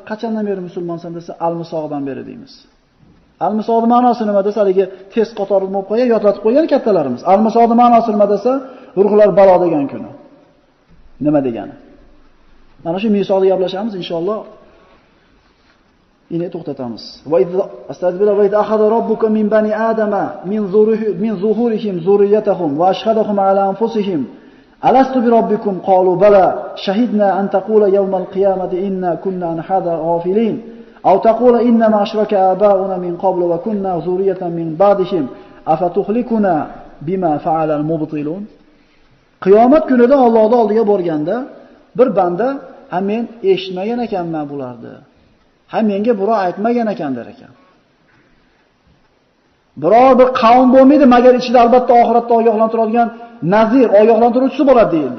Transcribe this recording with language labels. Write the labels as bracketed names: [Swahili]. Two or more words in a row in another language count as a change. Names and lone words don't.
[Uzbek] Qachondan beri musulmonsan desa, al-misoqdan beri deymiz. Al-misoqning ma'nosi nima desa, haligi test qatori bo'lib qo'ygan, yodlatib qo'ygan kattalarimiz. Al-misoqning ma'nosi nima desa, ruhlar balo degan kuni. Nima degani? Mana shu misoqni gaplashamiz inshaalloh. Yine to'xtatamiz. [Arabic] وأستغفر الله وأخذ ربك من بني آدم من ظهورهم ذريتهم وأشهدهم على أنفسهم ألست بربكم قالوا بلى شهدنا أن تقولوا يوم القيامة إنا كنا عن هذا غافلين أو تقولوا إنما أشرك آباؤنا من قبل وكنا ذرية من بعدهم أفتهلكنا بما فعل المبطلون. [Uzbek] Qiyomat kunida Allohning oldiga borganda bir banda ham men eshitmagan ekanman bularni. Ham menga birov aytmagan ekan der ekan. Biror bir qavm bo'lmaydi, magar ichida albatta oxiratda ogohlantiradigan nazir, ogohlantiruvchisi bo'ladi deyildi.